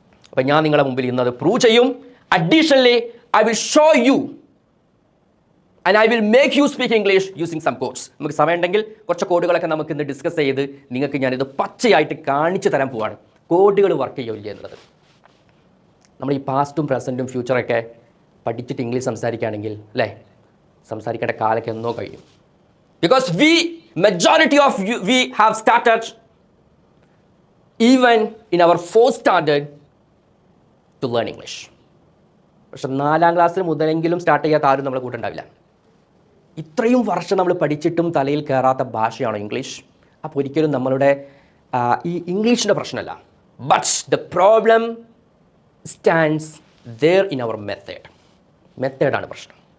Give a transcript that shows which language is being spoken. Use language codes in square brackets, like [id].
[ml] അപ്പം ഞാൻ നിങ്ങളുടെ മുമ്പിൽ ഇന്നത് പ്രൂവ് ചെയ്യും. [en] Additionally I will show you and I will make you speak English using some codes. [ml] നമുക്ക് സമയമുണ്ടെങ്കിൽ കുറച്ച് കോഡുകളൊക്കെ നമുക്ക് ഇന്ന് ഡിസ്കസ് ചെയ്ത് നിങ്ങൾക്ക് ഞാനിത് പച്ചയായിട്ട് കാണിച്ചു തരാൻ പോവാണ്. കോഡുകൾ വർക്ക് ചെയ്യില്ല എന്നുള്ളത്. നമ്മൾ ഈ പാസ്റ്റും പ്രസൻറ്റും ഫ്യൂച്ചറൊക്കെ പഠിച്ചിട്ട് ഇംഗ്ലീഷ് സംസാരിക്കുകയാണെങ്കിൽ അല്ലേ, സംസാരിക്കേണ്ട കാലൊക്കെ എന്നോ കഴിയും. [en] Because majority of we have started even in our 4th standard to learn English. [ml] പക്ഷെ 4ാം ക്ലാസ്സിൽ മുതലെങ്കിലും സ്റ്റാർട്ട് ചെയ്യാത്ത ആരും നമ്മളെ കൂട്ടുണ്ടാവില്ല. ഇത്രയും വർഷം നമ്മൾ പഠിച്ചിട്ടും തലയിൽ കയറാത്ത ഭാഷയാണ് ഇംഗ്ലീഷ്. അപ്പോൾ ഒരിക്കലും നമ്മളുടെ ഈ ഇംഗ്ലീഷിൻ്റെ പ്രശ്നമല്ല, [en] but the problem stands there in our മെത്തേഡാണ് [ml] പ്രശ്നം.